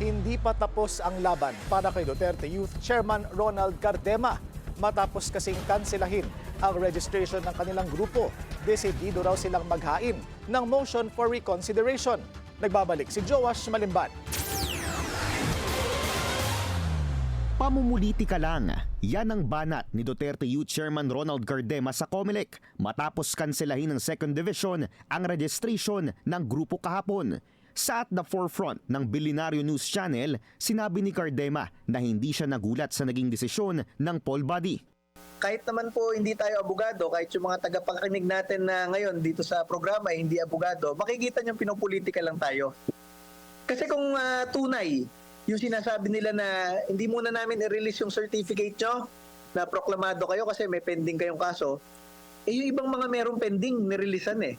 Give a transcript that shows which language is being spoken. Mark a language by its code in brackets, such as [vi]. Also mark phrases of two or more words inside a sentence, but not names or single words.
[tl] Hindi pa tapos ang laban para kay Duterte Youth Chairman Ronald Cardema matapos kasing kanselahin ang registration ng kanilang grupo. Desidido raw silang maghain ng [en] motion for reconsideration. [tl] Nagbabalik si Joash Malimban. Pamumuliti ka lang. Yan ang banat ni Duterte Youth Chairman Ronald Cardema sa COMELEC matapos kanselahin ng 2nd Division ang registration ng grupo kahapon. Sa [en] at the forefront [tl] ng Billionario News Channel, sinabi ni Cardema na hindi siya nagulat sa naging desisyon ng poll body. Kahit naman po hindi tayo abogado, kahit yung mga tagapakinig natin na ngayon dito sa programa hindi abogado, makikita niyong pinopolitika lang tayo. Kasi kung tunay, yung sinasabi nila na hindi muna namin i-release yung certificate nyo na proklamado kayo kasi may pending kayong kaso, yung ibang mga merong pending, nireleasean eh.